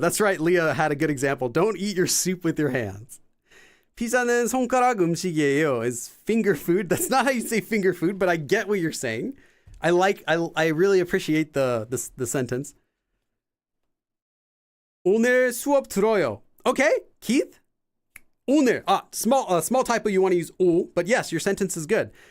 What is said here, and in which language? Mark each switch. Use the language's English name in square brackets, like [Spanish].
[English] That's right, Leah had a good example. Don't eat your soup with your hands. [Korean] 피자는 손가락 음식이에요. [English] Is finger food. That's not how you say finger food, but I get what you're saying. I really appreciate the sentence. [Korean] 오늘 수업 들어요. Okay, Keith? 오늘. [English] Small typo, you want to use 오, but yes, your sentence is good.